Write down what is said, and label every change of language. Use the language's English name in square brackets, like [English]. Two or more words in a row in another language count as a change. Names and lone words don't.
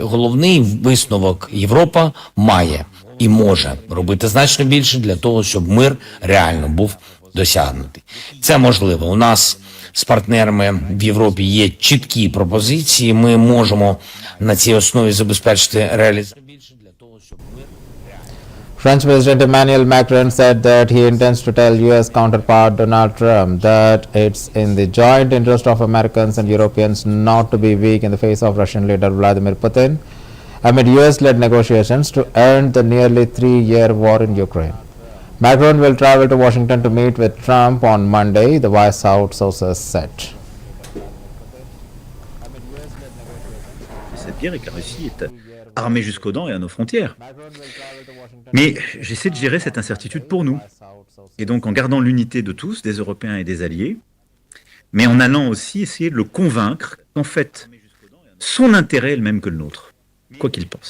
[Ukrainian] Головний висновок: Європа має і може робити значно більше для того, щоб мир реально був досягнутий. Це можливо. У нас з партнерами в Європі є чіткі пропозиції. Ми можемо на цій основі забезпечити реалізацію. [English] French President Emmanuel Macron said that he intends to tell U.S. counterpart Donald Trump that it's in the joint interest of Americans and Europeans not to be weak in the face of Russian leader Vladimir Putin amid U.S.-led negotiations to end the nearly 3-year war in Ukraine. Macron will travel to Washington to meet with Trump on Monday, the White House sources said. [French] Cette guerre et que la Russie est armée jusqu'aux dents et à nos frontières. Mais j'essaie de gérer cette incertitude pour nous. Et donc en gardant l'unité de tous, des Européens et des alliés, mais en allant aussi essayer de le convaincre qu'en fait, son intérêt est le même que le nôtre, quoi qu'il pense.